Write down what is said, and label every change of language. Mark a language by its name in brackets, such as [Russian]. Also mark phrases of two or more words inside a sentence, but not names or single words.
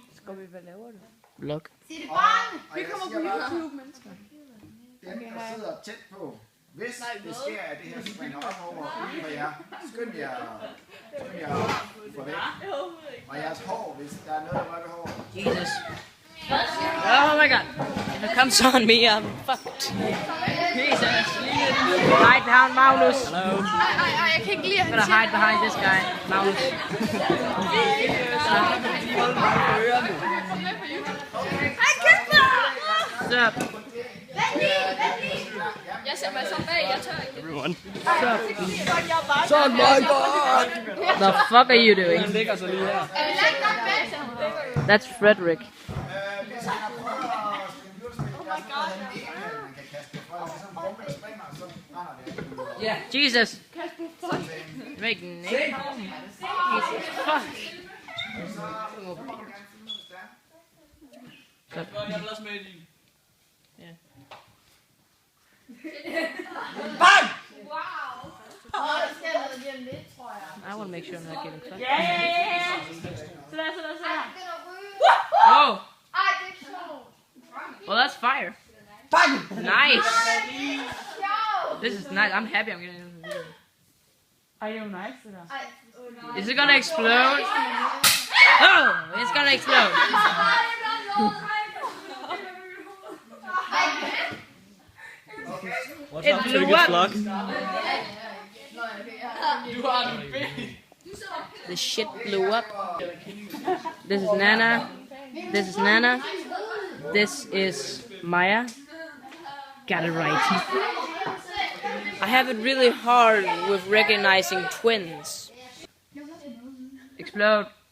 [Danish] Skal vi, hvad laver du? Vlog. Siger det barn! Vi kommer på YouTube, mennesker. Den, der sidder tæt på. Hvis det sker, at det her springer op over uden for jer, skynd jer for væk. Og jeres hår, hvis der er noget, der rører ved håret. [English] Jesus. Oh my god. If it comes on me, I'm fucked. Jesus. Hide behind Magnus. Hello. [Danish] Jeg kan ikke lide [English] I'm gonna hide behind this guy, Magnus. What's up? [Danish] Jeg ser mig som bag, jeg tør ikke. [English] Everyone. Oh my god. The fuck are you doing? [Danish] Den ligger så lige her. [English] That's Frederick. Jesus. Make name. Jesus fuck. [Danish] Jeg vil også med i din. [English] Yeah. Bang! I want to make sure I'm not getting fucked. Yeah! Oh! Well, that's fire. Nice! This is nice. I'm happy I'm getting this video. Are you nice? Is it gonna explode? Oh! It's gonna explode. What's It up, blew Trigger's up. vlog? [Danish] Du har den ben. [English] The shit blew up. This is Nana. This is Nana. This is Maya. Got it right. I have it really hard with recognizing twins. Explode.